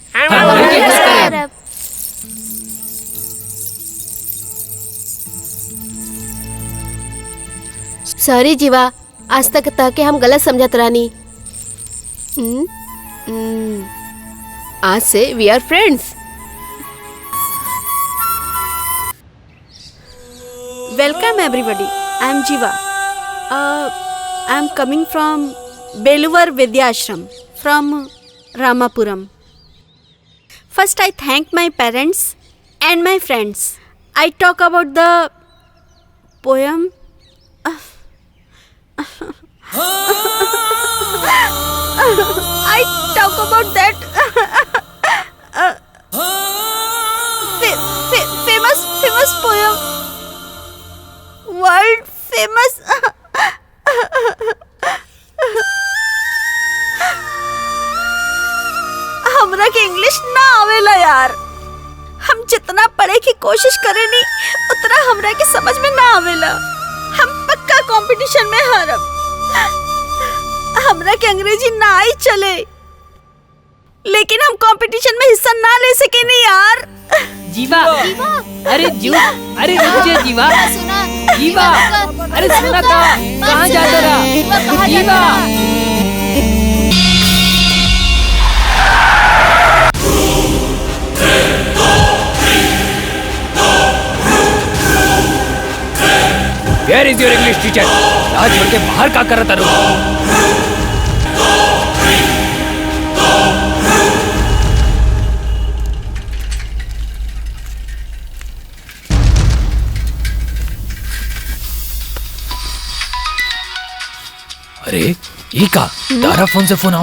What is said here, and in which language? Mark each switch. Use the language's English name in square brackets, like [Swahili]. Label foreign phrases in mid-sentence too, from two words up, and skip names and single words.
[Bhojpuri] सॉरी जीवा, आज तक ताके हम गलत समझत रानी। आज से [English] we are friends. Welcome everybody, I am Jeeva. I am coming from Beluvar Vidyashram from Ramapuram. First I thank my parents and my friends. I talk about the poem. I talk about that famous poem, world famous. [Bhojpuri] हमरा के इंग्लिश ना आवेला यार। हम जितना पढ़े की कोशिश करे नी उतना हमरा के समझ में ना आवेला। हम पक्का कंपटीशन में हारब। हमरा के अंग्रेजी ना आई चले, लेकिन हम कंपटीशन में हिस्सा ना ले सके नहीं यार। जीवा, अरे रुक जा जीवा। जीवा, अरे सुना था, कहाँ जाता रहा? जीवा। [English] Where is your English teacher? [Bhojpuri] आज छोड़ के बाहर का कर रहा था? अरे ये का तारा फोन से फोन आओ